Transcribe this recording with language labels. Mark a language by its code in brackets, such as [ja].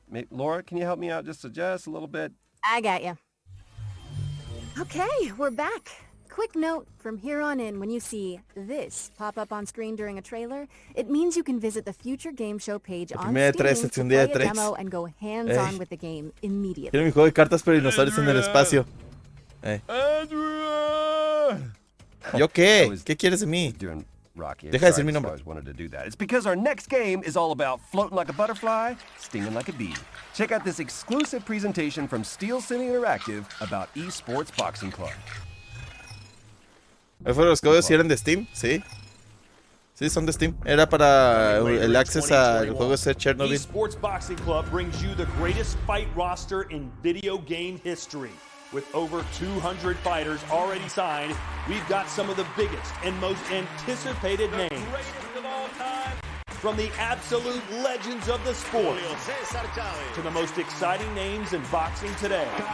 [en] Laura, can you help me out just a little bit? I got you. Okay, we're back. Quick note, from here on in, when you see this pop up on screen during a trailer, it means you can visit the Future Game Show page on Steam to play a demo and go hands-on with the game immediately. [es] Quiero mi juego de cartas pero dinosaurios en el espacio. ¿Yo qué? ¿Qué quieres de mí? Deja de decir mi nombre. [en] It's because our next game is all about floating like a butterfly, stinging like a bee. Check out this exclusive presentation from Steel City Interactive about eSports Boxing Club. [es] ¿Fueron los códigos si eran de Steam? Sí. Sí, son de Steam. Era para el access al juego de Chernobyl. [en] eSports Boxing Club brings you the greatest fight roster in video game history. With over 200 fighters already signed, we've got some of the biggest and most anticipated names. From the absolute legends of the sport to the most exciting names in boxing today.